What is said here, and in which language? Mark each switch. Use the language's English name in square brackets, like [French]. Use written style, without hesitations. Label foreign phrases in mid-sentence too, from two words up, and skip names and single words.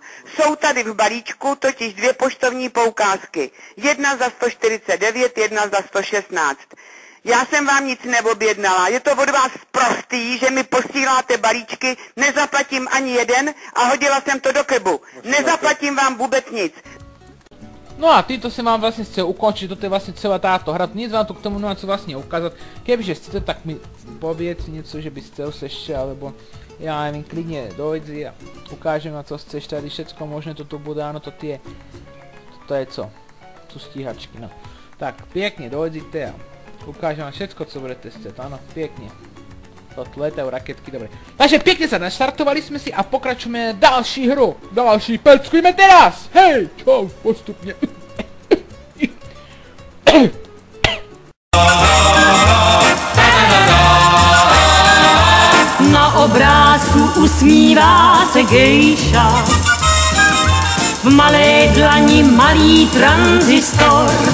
[Czech] Jsou tady v balíčku totiž 2 poštovní poukázky. Jedna za 149, jedna za 116. Já jsem vám nic neobjednala. Je to od vás prostý, že mi posíláte balíčky, nezaplatím ani jeden a hodila jsem to do kebu. Nezaplatím vám vůbec nic. [Slovak] No a týmto sa mám vlastne chcel ukončiť, toto je vlastne celá táto hra, nic vám tu k tomu nemám co vlastne ukázať. Kebyže chcete, tak mi povedz niečo, že by chcel sa ešte, alebo ja neviem, klidne dojdi a ukážem vám, co chceš, tady všetko možné to tu bude, áno, to je co? Tu stíhačky, no. Tak, pekne dojdite a ukážem vám všetko, co budete chcieť, áno, pekne. To letajú raketky, dobre. Takže pekne sa naštartovali sme si a pokračujeme další hru. Další, peckujme teraz! Hej, čau, postupne. [Czech] Na obrázku usmívá se gejša, v malé dlani malý tranzistor.